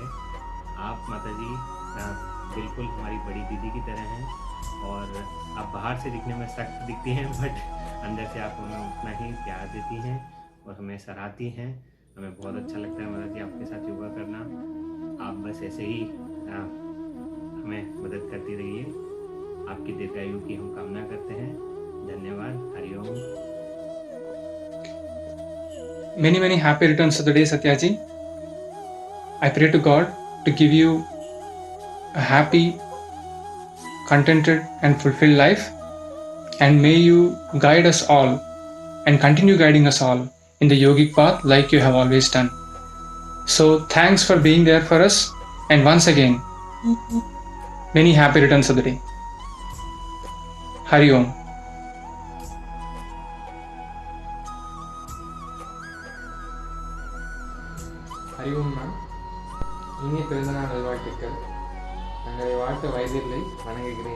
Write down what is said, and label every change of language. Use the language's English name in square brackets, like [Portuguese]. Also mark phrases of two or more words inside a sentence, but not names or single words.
[Hindi] आप माता जी बिल्कुल हमारी बड़ी दीदी की तरह हैं और आप बाहर से दिखने में सख्त दिखती हैं, बट अंदर से आप हमें उतना ही प्यार देती हैं और हमें सराहती हैं। हमें बहुत अच्छा लगता है माता जी आपके साथ योगा करना। आप बस ऐसे ही हमें मदद करती रहिए। आपकी दीर्घायु की हम कामना करते हैं। धन्यवाद। हरिओम। [English] Many happy returns of the day, Satyaji. I pray to God to give you a happy, contented and fulfilled life, and may you guide us all and continue guiding us all in the yogic path like you have always done. So thanks for being there for us, and once again, many happy returns of the day. Hari Om. [Tamil] ஹரி ஓம் மேம், இனிய பிறந்தநாள் நல்வாழ்த்துக்கள். தங்களை வாழ்த்த வயதில்லை, வணங்குகிறேன்.